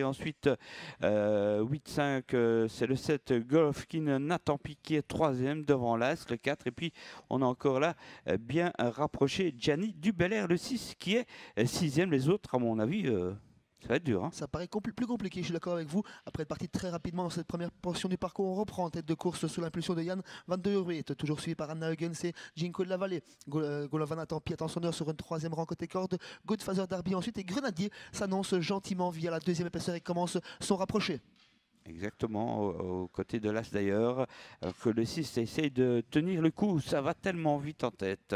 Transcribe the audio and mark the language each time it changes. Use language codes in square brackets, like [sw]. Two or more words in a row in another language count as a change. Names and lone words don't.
[fr] Ensuite, 8-5, c'est le 7, Golovkin Natampi qui est 3e devant l'As, le 4. Et puis, on a encore là, bien rapproché, Gianni Dubelair, le 6, qui est 6e. Les autres, à mon avis... ça va être dur. Hein. Ça paraît plus compliqué, je suis d'accord avec vous. Après être parti très rapidement dans cette première portion du parcours, on reprend en tête de course sous l'impulsion de Jan van der Weert, toujours suivi par Anna Hugens et Jinko de la Vallée. Golovana Tampi est en sonneur sur une 3e rang côté corde. Godfather Darby ensuite et Grenadier s'annonce gentiment via la 2e épaisseur et commence son rapproché. Exactement, aux côtés de l'As d'ailleurs, alors que le 6 essaye de tenir le coup, ça va tellement vite en tête.